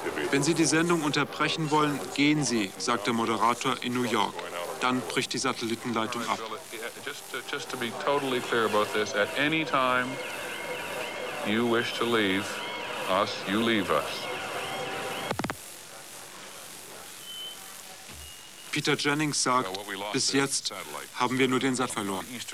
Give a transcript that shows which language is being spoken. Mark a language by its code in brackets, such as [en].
[de] Wenn Sie die Sendung unterbrechen wollen, gehen Sie, sagt der Moderator in New York. Dann bricht die Satellitenleitung ab. [en] Just to be totally clear about this, at any time you wish to leave us, you leave us. [de] Peter Jennings sagt, bis jetzt haben wir nur den Sat verloren.